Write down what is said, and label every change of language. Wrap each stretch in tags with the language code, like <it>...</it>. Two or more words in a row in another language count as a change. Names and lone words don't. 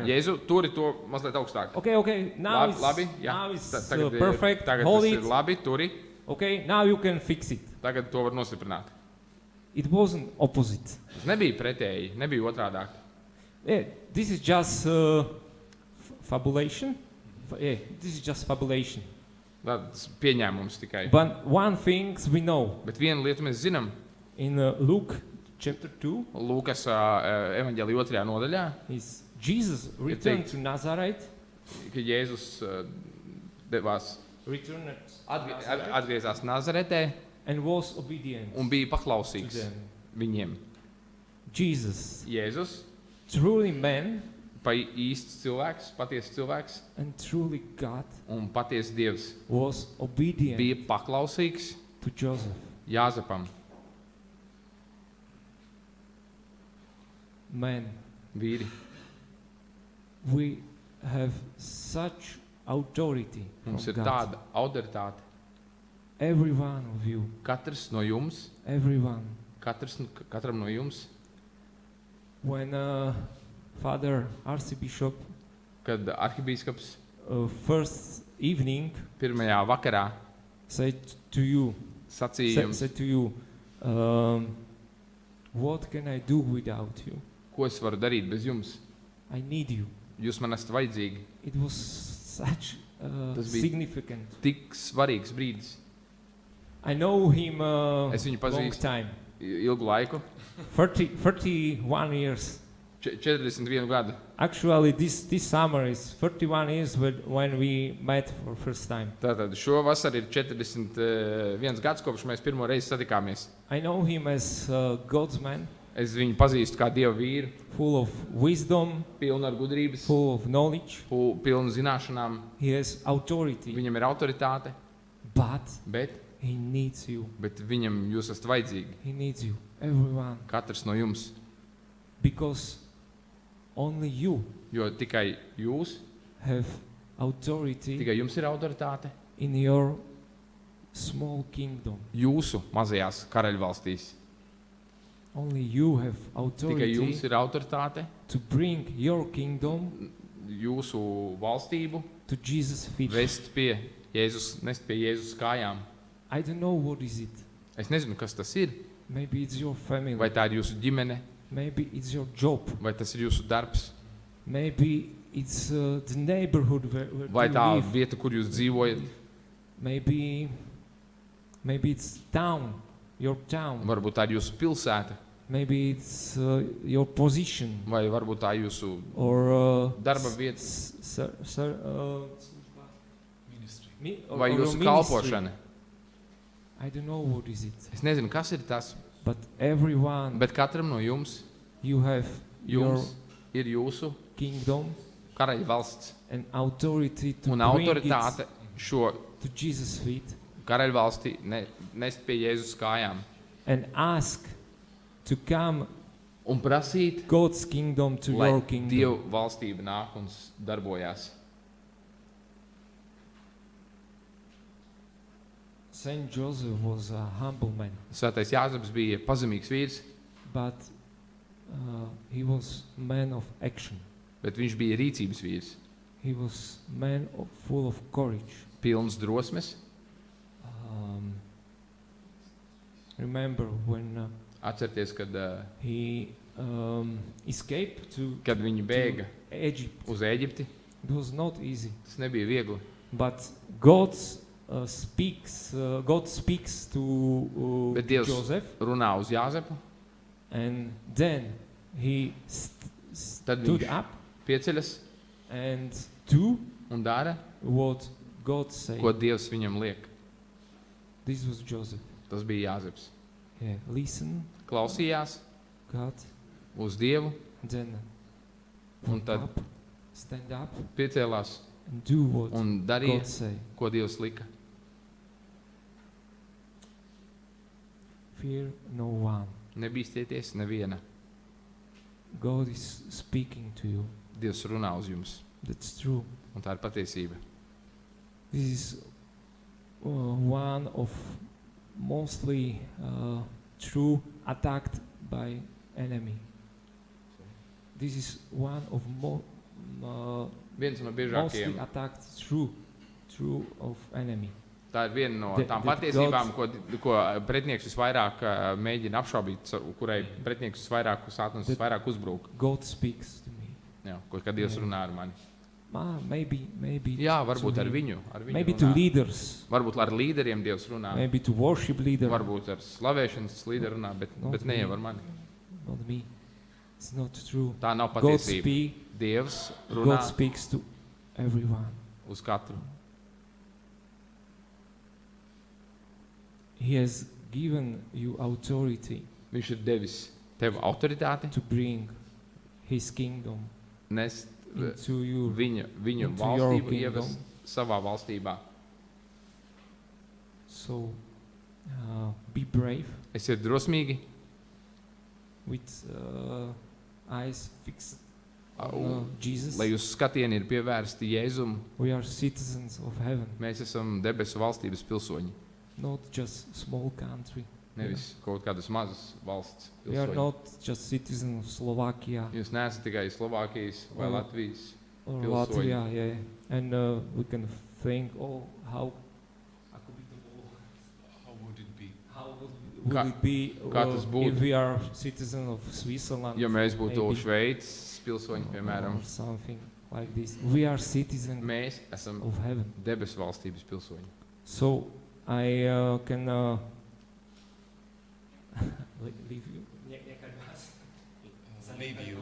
<lv>Jēzu, turi to mazliet augstāk.</lv> <en>Okay, now</en> <lv>Labi,</lv> <en>it's,</en> <lv>jā.</lv> <en>now it's</en> <lv>Tagad,</lv> <en>perfect.</en> <lv>tagad</lv> <en>Hold</en> <lv>tas</lv> <en>it.</en> <lv>ir labi, turi.</lv> <en>Okay, now you can fix it.</en> <lv>Tagad to var nostiprināt.</lv> <en>It wasn't opposite.</en> <lv>Tas nebija pretēji, nebija otrādāk.</lv> <en>Yeah, this is just fabulation. This is just fabulation.</en> <lv>Tas pieņēmums tikai.</lv> <en>But one thing we know</en> <lv>Bet vienu lietu mēs zinām.</lv> <en>in Luke chapter 2</en> <lv>Lūkas evaņģēlija 2. nodaļā,</lv> <en>is Jesus returned</en> <lv>teikts-</lv> <en>to Nazareth.</en> <lv>ka Jēzus devās,</lv> <en>Returned Nazareth</en> <lv>atgriezās Nazaretē</lv> <en>and was obedient</en> <lv>un bija</lv> <en>to</en> <lv>paklausīgs</lv> <en>them.</en> <lv>viņiem.</lv> <en>Jesus,</en> <lv>Jēzus,</lv> <en>truly man</en> <lv>īsts cilvēks, patiesas cilvēks</lv> <en>and truly God,</en> <lv>un patiesas Dievs,</lv> <en>was obedient</en> <lv>bija paklausīgs</lv> <en>to Joseph.</en> <lv>Jāzepam,</lv> <en>Man,</en> <lv>vīri.</lv> <en>we have such authority from</en> <lv>Mums ir</lv> <en>God.</en> <lv>tāda autoritāte.</lv> <en>Every one of you,</en> <lv>Katrs no jums,</lv> <en>everyone.</en> <lv>katram no jums,</lv> <en>When Father Archbishop</en> <lv>kad arhibīskaps</lv> <en>first evening</en> <lv>pirmajā vakarā</lv> <en>said to you,</en> <lv>sacīja jums,</lv> <en>said to you, what can I do without you?</en> <lv>ko es varu darīt bez jums.</lv> <en>I need you.</en> <lv>Jūs man esat vajadzīgi.</lv> <en>It was such</en> <lv>Tas bija-</lv> <en>significant.</en> <lv>Tik svarīgs brīdis.</lv> <en>I know him</en> <lv>Es viņu</lv> <en>long</en> <lv>pazīstu</lv> <en>time,</en> <lv>ilgu laiku,</lv> <en>31 years.</en> <lv>41 gadu.</lv> <en>Actually, this summer is 31 years when we met for first time.</en> <lv>Tātad šo vasaru ir 41 gads, kopš mēs pirmo reizi satikāmies.</lv> <en>I know him as God's man,</en> <lv>Es viņu pazīstu kā Dieva vīru,</lv> <en>full of wisdom,</en> <lv>pilnu ar gudrības,</lv> <en>full of knowledge.</en> <lv>pilnu zināšanām.</lv> <en>He has authority,</en> <lv>Viņam ir autoritāte,</lv> <en>but</en> <lv>bet</lv> <en>he needs you.</en> <lv>viņam jūs esat vajadzīgi.</lv> <en>He needs you, everyone,</en> <lv>Katrs no jums.</lv> <en>because only you</en> <lv>Jo tikai jūs,</lv> <en>have authority</en> <lv>tikai jums ir autoritāte</lv> <en>in your small kingdom.</en> <lv>jūsu mazajās karaļvalstīs.</lv> <en>Only you have</en> <lv>Tikai</lv> <en>authority</en> <lv>jums ir autoritāte</lv> <en>to bring your kingdom</en> <lv>jūsu valstību</lv> <en>to Jesus' feet.</en> <lv>nest pie Jēzus kājām.</lv> <en>I don't know what is it.</en> <lv>Es nezinu, kas tas ir.</lv> <en>Maybe it's your family.</en> <lv>Vai tā ir jūsu ģimene,</lv> <en>Maybe it's your job.</en> <lv>vai tas ir jūsu darbs,</lv> <en>Maybe it's the neighborhood where</en> <lv>vai</lv> <en>you</en> <lv>tā</lv> <en>live.</en> <lv>vieta, kur jūs dzīvojat.</lv> <en>Maybe it's town, your town.</en> <lv>Varbūt tā ir jūsu pilsēta,</lv> <en>Maybe it's your position</en> <lv>vai varbūt tā ir jūsu</lv> <en>or</en> <lv>darba vieta,</lv> <en>Ministry.</en> <lv>vai jūsu kalpošana.</lv> <en>I don't know what is it.</en> <lv>Es nezinu, kas ir tas,</lv> <en>But everyone,</en> <lv>bet katram no jums,</lv> <en>you have your</en> <lv>jums ir jūsu</lv> <en>kingdom</en> <lv>karaļa valsts</lv> <en>and authority to</en> <lv>un</lv> <en>bring</en> <lv>autoritāte</lv> <en>it</en> <lv>šo</lv> <en>to Jesus' feet</en> <lv>karaļa valsti nest pie Jēzus kājām</lv> <en>and ask to come</en> <lv>un prasīt,</lv> <en>God's kingdom to</en> <lv>lai</lv> <en>your kingdom.</en> <lv>Dieva valstība nāk un darbojās.</lv> <en>Saint Joseph was a humble man,</en> <lv>Svētais Jāzeps bija pazemīgs vīrs,</lv> <en>but he was man of action.</en> <lv>bet viņš bija rīcības vīrs,</lv> <en>He was man full of courage.</en> <lv>pilns drosmes.</lv> <en>Remember when</en> <lv>Atcerieties,</lv> <en>he escaped to</en> <lv>kad viņi bēga</lv> <en>Egypt.</en> <lv>uz Ēģipti,</lv> <en>It was not easy,</en> <lv>tas nebija viegli.</lv> <en>but God speaks to</en> <lv>Bet Dievs</lv> <en>Joseph,</en> <lv>runā uz Jāzepu,</lv> <en>and then he</en> <lv>tad</lv> <en>stood</en> <lv>viņš</lv> <en>up</en> <lv>pieceļas</lv> <en>and do</en> <lv>un dara,</lv> <en>what God said.</en> <lv>ko Dievs viņam liek.</lv> <en>This was Joseph.</en> <lv>Tas bija Jāzeps.</lv> <en>Yeah, listen,</en> <lv>Klausījās</lv> <en>God,</en> <lv>uz Dievu</lv> <en>then</en> <lv>un tad</lv> <en>up, stand up,</en> <lv>piecēlās</lv> <en>and do what</en> <lv>un darīja,</lv> <en>God say.</en> <lv>ko Dievs lika.</lv> <en>Fear no one.</en> <lv>Nebīsties neviena.</lv> <en>God is speaking to you.</en> <lv>Dievs runā uz jums.</lv> <en>That's true.</en> <lv>Un tā ir patiesība.</lv> <en>This is one of mostly true attacked by enemy. This is one of</en> <lv>Viens no</lv> <en>mostly</en> <lv>biežākajiem.</lv> <en>attacked true of enemy.</en> <lv>Tā ir viena no tām</lv> <en>That</en> <lv>patiesībām, ko pretinieks visvairāk mēģina apšaubīt, kurai pretinieks visvairāk, sātans visvairāk uzbrūk.</lv> <en>God speaks to me.</en> <lv>Jā, kad Dievs runā ar mani.</lv> <en>Maybe</en> <lv>Jā,</lv> <en>to</en> <lv>varbūt ar</lv> <en>him.</en> <lv>viņu</lv> <en>Maybe to</en> <lv>runā.</lv> <en>leaders,</en> <lv>Varbūt ar līderiem Dievs runā.</lv> <en>maybe to worship leader.</en> <lv>Varbūt ar slavēšanas līderu runā, bet ne jau ar mani.</lv> <en>Not me. It's not true.</en> <lv>Tā nav</lv> <en>God</en> <lv>patiesība. Dievs runā</lv> <en>God speaks to everyone.</en> <lv>uz katru.</lv> <en>He has given you authority</en> <lv>Viņš ir devis tev autoritāti,</lv> <en>to bring His kingdom</en> <lv>nest</lv> <en>into you.</en> <lv>viņu</lv> <en>into your</en> <lv>valstību</lv> <en>kingdom.</en> <lv>ievest savā valstībā.</lv> <en>So be brave</en> <lv>Esiet drosmīgi</lv> <en>with eyes fixed on</en> <lv>un</lv> <en>Jesus.</en> <lv>lai jūs skatieni ir pievērsti Jēzum.</lv> <en>We are citizens of heaven,</en> <lv>Mēs esam debesu valstības pilsoņi,</lv> <en>not just small country.</en> <lv>nevis kaut kādas mazas valsts</lv> <en>We are</en> <lv>pilsoņi.</lv> <en>not just citizens of Slovakia</en> <lv>Jūs neesat tikai Slovākijas vai Oh. Latvijas.</lv> <en>or</en> <lv>Pilsoņi.</lv> <en>Latvia, yeah. And we can think, how How would it be? would</en> <lv>Kā-</lv> <en>it be</en> <lv>kā tas būtu?</lv> <en>if we are citizens of Switzerland?</en> <lv>Ja mēs būtu</lv> <en>maybe,</en> <lv>Šveices pilsoņi, piemēram,</lv> <en>or something like this. We are citizens</en> <lv>mēs esam</lv> <en>of heaven.</en> <lv>debesu valstības pilsoņi.</lv> <en>So I can leave you. Leave you.</en>